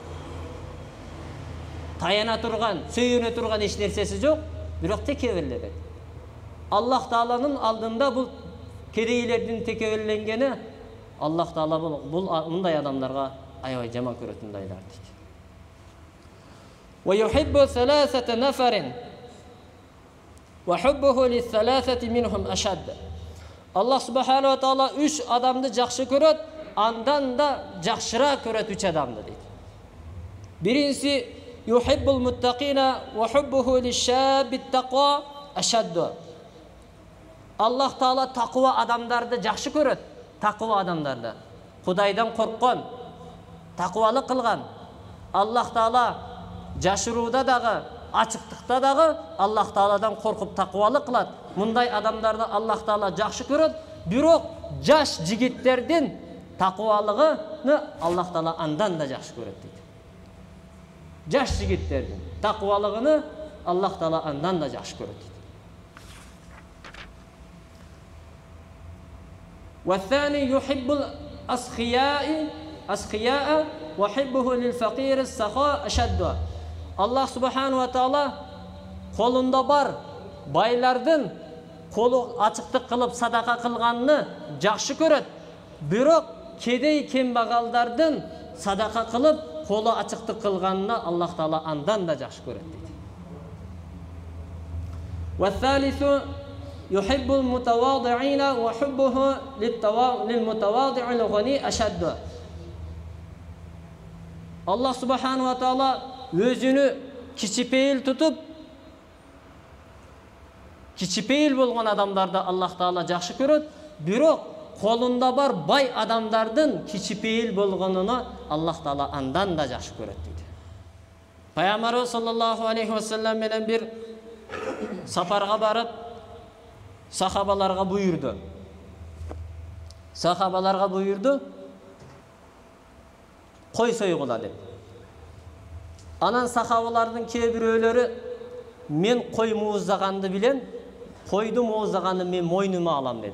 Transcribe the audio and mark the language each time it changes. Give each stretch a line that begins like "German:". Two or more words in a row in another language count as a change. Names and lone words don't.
Kyrgyz: Таяна турган, сөйөнө турган эч нерсеси жок, бирок текеберленет. Аллах тааланын алдында бул кедейлердин текеберленгени Аллах таала бул мындай адамдарга аябай жаман көрөтүндайлар дейт.
Arabic: ويحب ثلاثة نفر وحبه لثلاثة منهم أشد. الله سبحانه وتعالى
Kyrgyz: 3 адамды жакшы көрөт, андан да жакшыраак көрөт 3 адамды дейт. Биринчиси
Arabic: يحب المتقين وحبه للشاب التقي أشد.
Kyrgyz: Аллах таала таква адамдарды жакшы көрөт. Таква адамдарды. Кудайдан корккон, таквалык кылган. Аллах таала жашырууда дагы, ачыктыкта дагы Аллах тааладан коркуп таквалык кылат. Мындай адамдарды Аллах таала жакшы көрөт. Бирок жаш жигиттердин таквалыгын Аллах таала андан да жакшы көрөт дейт. Жаш жигиттердин таквалыгын Аллах таала андан да жакшы көрөт дейт.
Arabic: والثاني يحب الأسخياء وحبه للفقير السخاء أشد. الله سبحانه وتعالى
Kyrgyz: kolunda бар байлардын колу ачыктык кылып садака кылганын жакшы көрөт. Бирок кедей кембагалдардын садака кылып колу ачыктык кылганын Аллах таала андан да жакшы көрөт дейт.
Arabic: والثالث يحب المتواضعين وحبه للمتواضع الغني أشد. الله سبحانه وتعالى
Kyrgyz: өзүнү кичипейил тутуп, кичипейил болгон адамдарды Аллах Таала жакшы көрөт, бирок колунда бар бай адамдардын кичипейил болгонуна Аллах Таала андан да жакшы көрөт дейт. Пайгамбарыбыз
Arabic: صلى الله عليه وسلم
Kyrgyz: менен бир сапарга барып, сахабаларга буйурду. Кой сойгула деп. Анан сахабалардын кээ бирөөлөрү мен кой мууздаганды билем, койду мууздаганы мен мойнума алам деди.